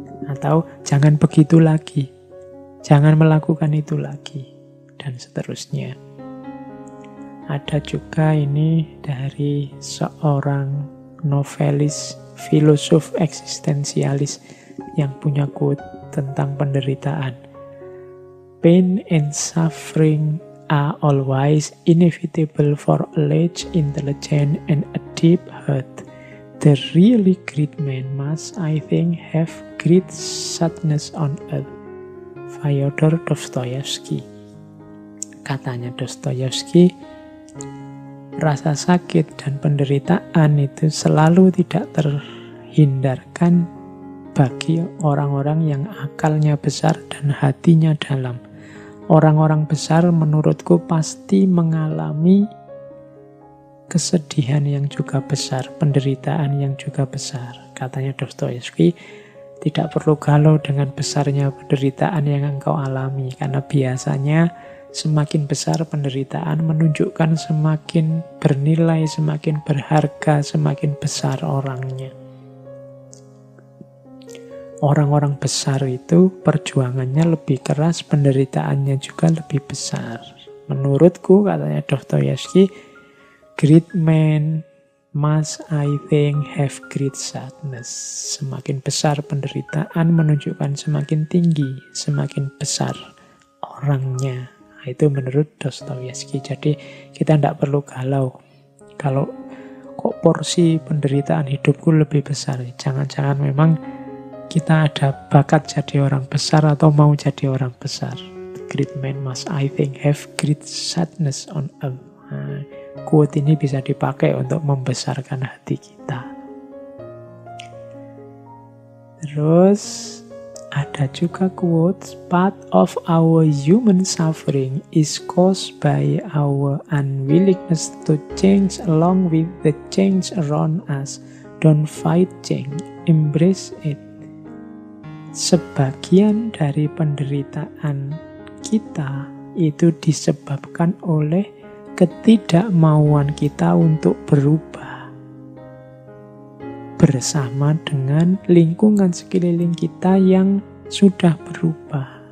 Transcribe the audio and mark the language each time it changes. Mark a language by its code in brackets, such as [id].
[id] Atau jangan begitu lagi, jangan melakukan itu lagi, dan seterusnya. Ada juga ini dari seorang novelis, filosof eksistensialis yang punya quote tentang penderitaan. [en] Pain and suffering are always inevitable for a large intelligence and a deep heart. The really great man must, I think, have great sadness on earth. Fyodor Dostoyevsky. [id] Katanya Dostoyevsky, rasa sakit dan penderitaan itu selalu tidak terhindarkan bagi orang-orang yang akalnya besar dan hatinya dalam. Orang-orang besar menurutku pasti mengalami kesedihan yang juga besar, penderitaan yang juga besar. Katanya Dostoyevsky, tidak perlu galau dengan besarnya penderitaan yang engkau alami, karena biasanya semakin besar penderitaan menunjukkan semakin bernilai, semakin berharga, semakin besar orangnya. Orang-orang besar itu perjuangannya lebih keras, penderitaannya juga lebih besar. Menurutku, katanya [en] Dostoyevsky, great men must, I think, have great sadness. [id] Semakin besar penderitaan menunjukkan semakin tinggi, semakin besar orangnya. Itu menurut Dostoyevsky. Jadi kita tidak perlu galau. Kalau kok porsi penderitaan hidupku lebih besar, jangan-jangan memang kita ada bakat jadi orang besar atau mau jadi orang besar. [en] Great man must, I think, have great sadness on earth. [id] Nah, quote ini bisa dipakai untuk membesarkan hati kita. Terus ada juga [en] quotes, part of our human suffering is caused by our unwillingness to change along with the change around us. Don't fight change, embrace it. [id] Sebagian dari penderitaan kita itu disebabkan oleh ketidakmauan kita untuk berubah bersama dengan lingkungan sekeliling kita yang sudah berubah.